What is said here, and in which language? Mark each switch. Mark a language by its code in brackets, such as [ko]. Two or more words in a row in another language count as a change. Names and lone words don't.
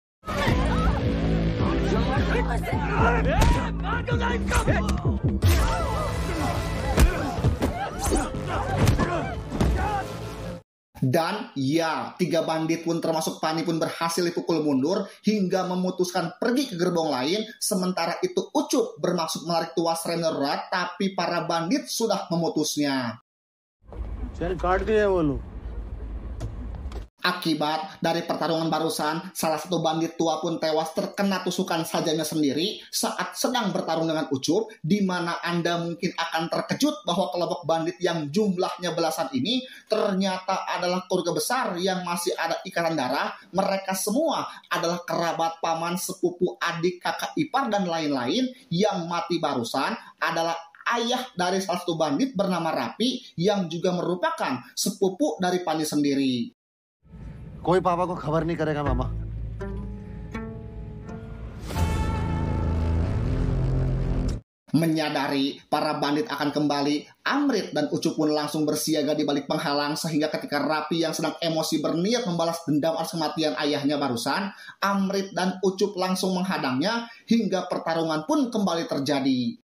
[id] Dan ya, 3 bandit pun termasuk Pani pun berhasil dipukul mundur hingga memutuskan pergi ke gerbong lain. Sementara itu Ucup bermaksud menarik tuas rem darurat, tapi para bandit sudah memutusnya. [hi] चल काट दिए वो लोग. [id] Akibat dari pertarungan barusan, salah satu bandit tua pun tewas terkena tusukan sajamnya sendiri saat sedang bertarung dengan Ucup, di mana Anda mungkin akan terkejut bahwa kelompok bandit yang jumlahnya belasan ini ternyata adalah keluarga besar yang masih ada ikatan darah. Mereka semua adalah kerabat, paman, sepupu, adik, kakak ipar, dan lain-lain. Yang mati barusan adalah ayah dari salah satu bandit bernama Rapi yang juga merupakan sepupu dari Pani sendiri. [hi] कोई पापा को खबर नहीं करेगा मामा. [id] Menyadari para bandit akan kembali, Amrit dan Ucup pun langsung bersiaga di balik penghalang sehingga ketika Rapi yang sedang emosi berniat membalas dendam atas kematian ayahnya barusan, Amrit dan Ucup langsung menghadangnya hingga pertarungan pun kembali terjadi.